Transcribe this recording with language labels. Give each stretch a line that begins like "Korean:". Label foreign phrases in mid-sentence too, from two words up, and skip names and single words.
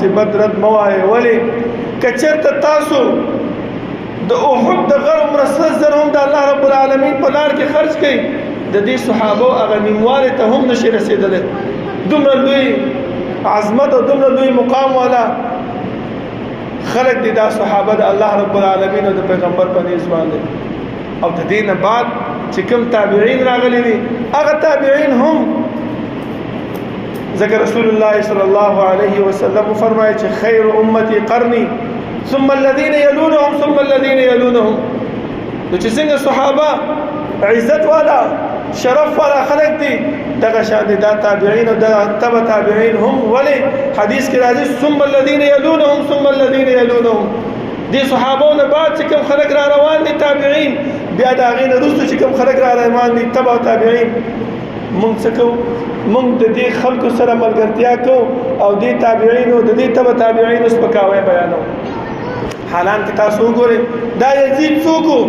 Pashto: بد رد مه وایئ ولې کچرته تاسو د احد د غر عمره سل زر هم د
Arabic: الله رب العالمین
Pashto: په لار کې خرج کړئ د دې صحابه هغه نیموالی ته هم نشي رسېدلی دومره لوی عظمت او دومره لوی مقام والا خلق دي دا صحابه د
Arabic: الله رب العالمین
Pashto: او د پیغمبر په نیز باندې او د دې نه بعد چې کوم تابعین راغلي دي هغه تابعین هم ذکر
Arabic: رسول الله صلی الله علیه وسلم
Pashto: فرمایي چې
Arabic: خیر امتی قرنی ثم الذين يلونهم ثم الذين يلونهم
Pashto: نو چې څنګه صحابه عزت والا شرف والا خلق دي دغه شان دي دا تابعین او دا تبع تابعین هم ولی حدیث کې راځي
Arabic: ثم الذين يلونهم ثم الذين يلونهم
Pashto: دي صحابو نه بعد چې کوم خلق را روان دي تابعین بیا دا غین رسو چې کوم خلق را روان دي تبع تابعین مونږ څه کوو مونږ د دې خلکو سره ملګرتیا کوو او دې تابعین او د دې تبع تابعین سپکاوی بیانو حالان کې تاسو وګورئ دا یزید څوک